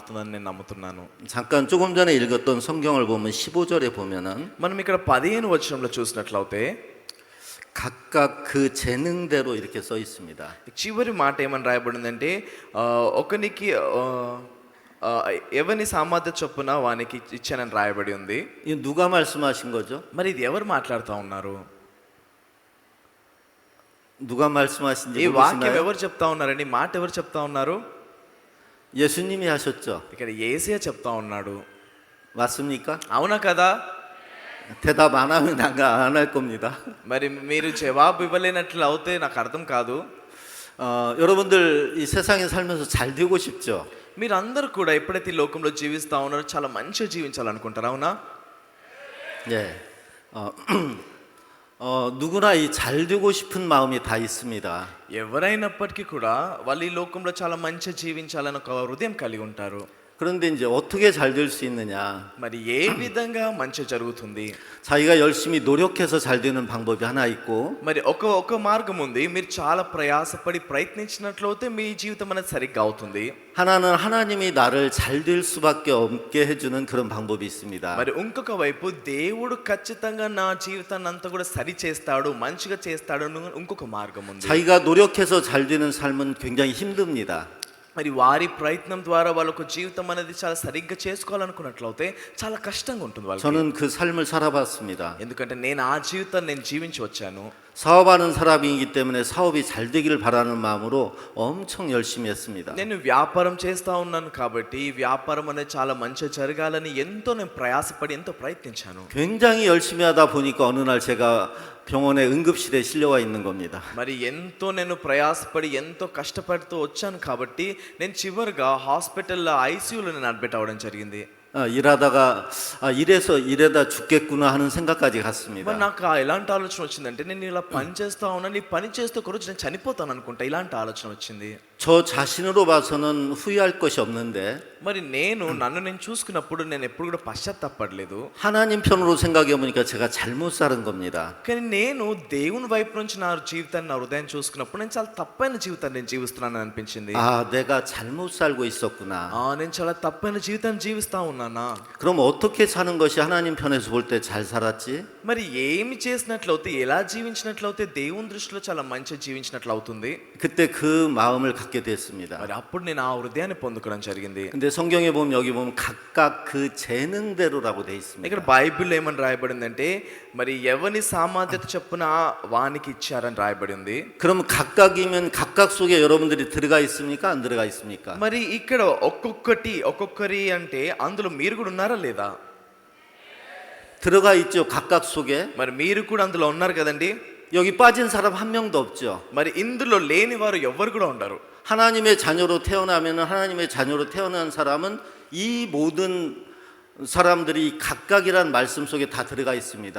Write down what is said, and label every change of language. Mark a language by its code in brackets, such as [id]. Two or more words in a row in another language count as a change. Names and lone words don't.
[te] మారుతుందని నేను నమ్ముతున్నాను. [ko] 잠깐 조금 전에 읽었던 성경을 보면 15절에 보면은 [te] మనం ఇక్కడ 15 వచనంలో చూసినట్లయితే [ko] 각각 그 재능대로 이렇게 써 있습니다. [te] చివరి మాట ఏమని రాయబడిందంటే ఒకనికి ఎవని సామర్థ్య చొప్పున వానికి ఇచ్చానని రాయబడి ఉంది. [ko] 이 누가 말씀하신 거죠? [te] మరి ఇది ఎవరు మాట్లాడుతూ ఉన్నారు? [ko] 누가 말씀하신지 [te] ఈ వాక్యం [ko] 모르시나요? [te] ఎవరు చెప్తా ఉన్నారండి? మాట ఎవరు చెప్తా ఉన్నారు? [ko] 예수님이 하셨죠. [te] ఇక్కడ యేసయ్య చెప్తా ఉన్నాడు. [ko] 맞습니까? [te] అవునా కదా? [ko] 대답 안 하면 안 할 겁니다. [te] మరి మీరు జవాబు ఇవ్వలేనట్లు అవుతే నాకు అర్థం కాదు. [ko] 여러분들 이 세상에 살면서 잘 되고 싶죠? [te] మీరందరూ కూడా ఎప్పుడైతే ఈ లోకంలో జీవిస్తా ఉన్నారో చాలా మంచిగా జీవించాలనుకుంటారు, అవునా? [ko] 예. 누구나 이 잘 되고 싶은 마음이 다 있습니다. [te] ఎవరైనప్పటికీ కూడా వాళ్ళు ఈ లోకంలో చాలా మంచిగా జీవించాలని ఒక హృదయం కలిగి ఉంటారు. [ko] 그런데 이제 어떻게 잘 될 수 있느냐? [te] మరి ఏ విధంగా మంచి జరుగుతుంది? [ko] 자기가 열심히 노력해서 잘 되는 방법이 하나 있고, [te] మరి ఒక మార్గం ఉంది. మీరు చాలా ప్రయాసపడి ప్రయత్నించినట్లయితే మీ జీవితం అనేది సరిగ్గా అవుతుంది. [ko] 하나는 하나님이 나를 잘 될 수밖에 없게 해주는 그런 방법이 있습니다. [te] మరి ఇంకొక వైపు దేవుడు ఖచ్చితంగా నా జీవితాన్ని అంతా కూడా సరి చేస్తాడు, మంచిగా చేస్తాడు ఇంకొక మార్గం ఉంది. [ko] 자기가 노력해서 잘 되는 삶은 굉장히 힘듭니다. [te] మరి వారి ప్రయత్నం ద్వారా వాళ్ళకు జీవితం అనేది చాలా సరిగ్గా చేసుకోవాలనుకున్నట్లయితే చాలా కష్టంగా ఉంటుంది వాళ్ళకి. [ko] 저는 그 삶을 살아봤습니다. [te] ఎందుకంటే నేను ఆ జీవితాన్ని నేను జీవించి వచ్చాను. [ko] 사업하는 사람이기 때문에 사업이 잘 되기를 바라는 마음으로 엄청 열심히 했습니다. [te] నేను వ్యాపారం చేస్తా ఉన్నాను కాబట్టి ఈ వ్యాపారం అనేది చాలా మంచిగా జరగాలని ఎంతో నేను ప్రయాసపడి ఎంతో ప్రయత్నించాను. [ko] 굉장히 열심히 하다 보니까 어느 날 제가 병원에 응급실에 실려와 있는 겁니다. [te] మరి ఎంతో నేను ప్రయాసపడి ఎంతో కష్టపడుతూ వచ్చాను కాబట్టి నేను చివరిగా హాస్పిటల్లో ఐసీయూలో నేను అడ్మిట్ అవ్వడం జరిగింది. [ko] 일하다가 이래다 죽겠구나 하는 생각까지 갔습니다. [te] మరి నాకు ఎలాంటి ఆలోచన వచ్చిందంటే నేను ఇలా పని చేస్తా ఉన్నాను, ఈ పని చేస్తూ ఒక రోజు నేను చనిపోతాను అనుకుంటా. ఇలాంటి ఆలోచన వచ్చింది. [ko] 저 자신으로 봐서는 후회할 것이 없는데 [te] మరి నన్ను నేను చూసుకున్నప్పుడు నేను ఎప్పుడు కూడా పశ్చాత్తాపడలేదు. [ko] 하나님 편으로 생각해 보니까 제가 잘못 살은 겁니다. [te] కానీ నేను దేవుని వైపు నుంచి నా జీవితాన్ని నా హృదయం చూసుకున్నప్పుడు నేను చాలా తప్పైన జీవితాన్ని నేను జీవిస్తున్నానని అనిపించింది. [ko] 내가 잘못 살고 있었구나. [te] నేను చాలా తప్పైన జీవితాన్ని జీవిస్తా ఉన్నానా? [ko] 그럼 어떻게 사는 것이 하나님 편에서 볼 때 잘 살았지? [te] మరి ఏమి చేసినట్లయితే ఎలా జీవించినట్లయితే దేవుని దృష్టిలో చాలా మంచిగా జీవించినట్లు అవుతుంది. [ko] 그때 그 마음을 갖게 됐습니다. [te] మరి అప్పుడు నేను ఆ హృదయాన్ని పొందుకోవడం జరిగింది. [ko] 근데 성경에 보면 여기 보면 각각 그 재능대로라고 돼 있습니다. [te] ఇక్కడ బైబిల్లో ఏమని రాయబడిందంటే మరి ఎవని సామర్థ్యత చొప్పున వానికి ఇచ్చారని రాయబడి ఉంది. [ko] 그럼 각각이면 각각 속에 여러분들이 들어가 있습니까? 안 들어가 있습니까? [te] మరి ఇక్కడ ఒక్కొక్కరి అంటే అందులో మీరు కూడా ఉన్నారా లేదా? [ko] 들어가 있죠. 각각 속에. [te] మరి మీరు కూడా అందులో ఉన్నారు కదండి. [ko] 여기 빠진 사람 한 명도 없죠. [te] మరి ఇందులో లేని వారు ఎవ్వరు కూడా ఉండరు. [ko] 하나님의 자녀로 태어나면 하나님의 자녀로 태어난 사람은 이 모든 사람들이 각각이란 말씀 속에 다 들어가 있습니다.